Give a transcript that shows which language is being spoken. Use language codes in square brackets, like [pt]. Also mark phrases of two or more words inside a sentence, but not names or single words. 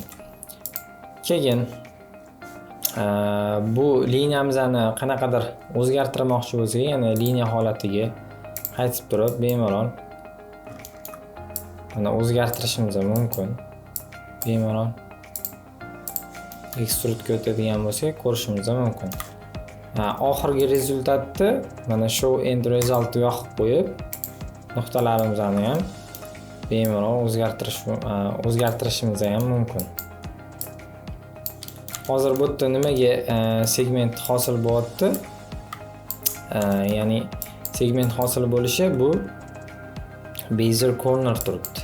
[uz] Keyin bu liniyamizni qanaqadir o'zgartirmoqchi bo'lsak, ya'ni liniya holatiga qaytib turib, bemalol mana o'zgartirishimiz mumkin. Bemalol extrudega o'tadigan bo'lsak, ko'rishimiz mumkin. Oxirgi rezultatni mana [en] show end result [uz] yoqib qo'yib, nuqtalarimizni ham bemalol o'zgartirishimiz ham mumkin. Hozir bu yerda nimaga segment hosil bo'lyapti? Ya'ni segment hosil bo'lishi bu [en] bezier corner [uz] turibdi.